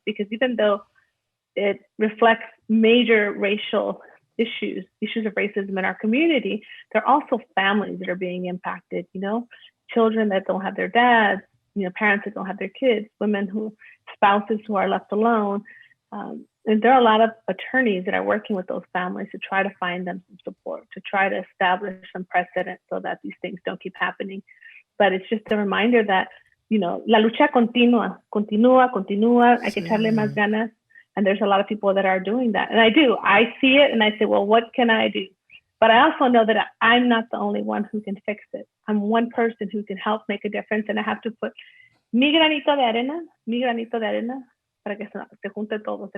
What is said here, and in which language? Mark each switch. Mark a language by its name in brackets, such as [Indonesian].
[English] Because even though it reflects major racial issues of racism in our community, there are also families that are being impacted, children that don't have their dads, parents that don't have their kids, spouses who are left alone. And there are a lot of attorneys that are working with those families to try to find them some support, to try to establish some precedent so that these things don't keep happening. But it's just a reminder that, [Spanish] la lucha continúa, hay que echarle más ganas. [English] And there's a lot of people that are doing that. And I see it and I say, well, what can I do? But I also know that I'm not the only one who can fix it. I'm one person who can help make a difference. And I have to put [Spanish] mi granito de arena, para que se junte todos.